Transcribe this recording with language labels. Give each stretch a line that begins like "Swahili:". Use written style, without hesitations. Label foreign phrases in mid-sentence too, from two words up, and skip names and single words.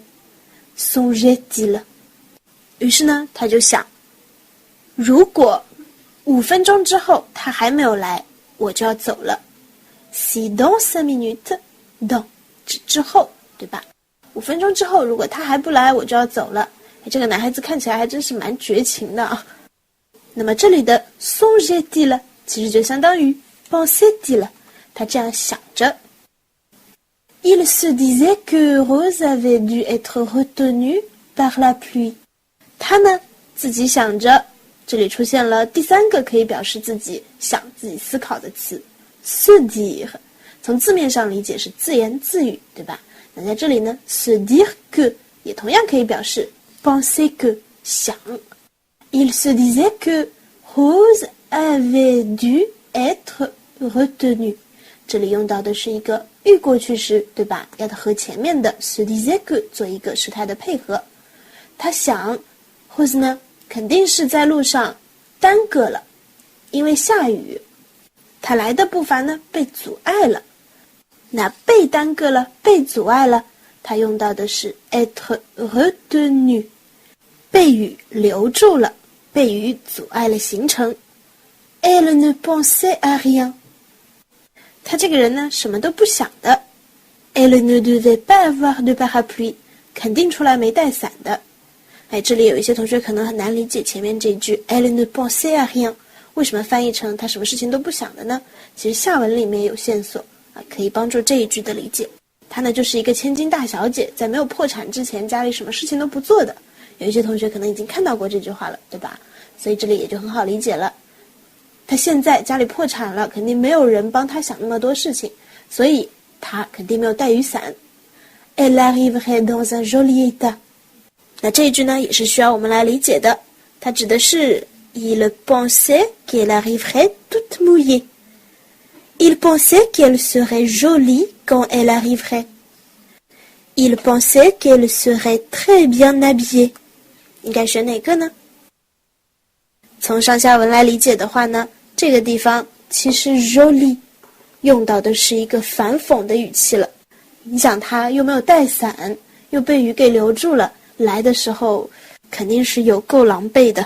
French: Songeait-il.
Chinese: 于是呢，他就想，如果5分钟之后他还没有来，我就要走了。
French: d'ici dans 5 minutes dans
Chinese: 之后，对吧？5分钟之后，如果他还不来，我就要走了。这个男孩子看起来还真是蛮绝情的啊。那么这里的 songeait-il 其实就相当于 pensait-il，他这样想着。
French: Il se disait que Rose avait dû être retenue par la pluie。
Chinese: 他呢自己想着，这里出现了第3个可以表示自己想、自己思考的词
French: se dire。
Chinese: 从字面上理解是自言自语，对吧？那在这里呢
French: se dire que
Chinese: 也同样可以表示
French: penser que 想。Il se disait que Rose avait dû être retenue。
Chinese: 这里用到的是一个预过去时，对吧？要和前面的
French: se disait que
Chinese: 做一个时态的配合。他想 Rose 呢肯定是在路上耽搁了，因为下雨，他来的步伐呢被阻碍了。那被耽搁了，被阻碍了，他用到的是
French: être retenu，
Chinese: 被雨留住了，被雨阻碍了行程。
French: Elle ne pensait à rien。
Chinese: 他这个人呢，什么都不想的。
French: Elle ne devait pas avoir de parapluie，
Chinese: 肯定出来没带伞的。这里有一些同学可能很难理解前面这句
French: Elle ne pensait à rien，
Chinese: 为什么翻译成他什么事情都不想的呢？其实下文里面有线索可以帮助这一句的理解。她呢就是一个千金大小姐，在没有破产之前，家里什么事情都不做的。有一些同学可能已经看到过这句话了，对吧？所以这里也就很好理解了。他现在家里破产了，肯定没有人帮他想那么多事情，所以他肯定没有带雨伞。
French: Elle arriverait dans un joli état。
Chinese: 那这一句呢，也是需要我们来理解的。它指的是
French: Il pensait qu'elle arriverait toute mouillée。Il pensait qu'elle serait jolie quand elle arriverait. Il pensait qu'elle serait très bien habillée。
Chinese: 应该选哪个呢？从上下文来理解的话呢，这个地方其实 jolie 用到的是一个反讽的语气了。你想他又没有带伞，又被雨给留住了，来的时候肯定是有够狼狈的。